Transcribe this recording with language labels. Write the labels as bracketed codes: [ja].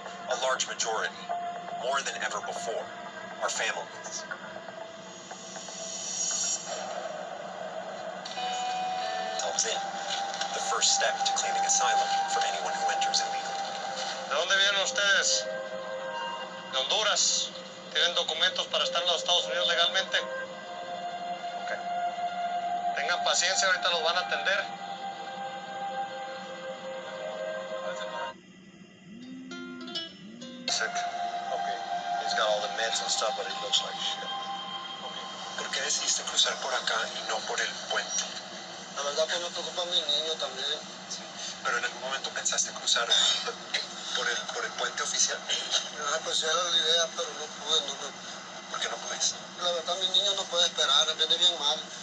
[en] A large majority, more than ever before, are families. Comes in, the first step to claiming asylum for anyone who enters illegally. [es] ¿De dónde vienen ustedes? ¿De Honduras? ¿Tienen documentos para estar en los Estados Unidos legalmente? Okay. Tengan paciencia, ahorita los van a atender. [en] Sick. Okay. He's got all the meds and stuff, but he looks like shit. Okay. [es] ¿Por qué decidiste cruzar por acá y no por el puente? La verdad, pues me preocupa mi niño también. Sí. Pero en algún momento pensaste cruzar por el puente oficial. Pues era la idea, pero no pude, ¿por [en] work in a place. [es] La verdad, mi niño no puede esperar, viene bien mal.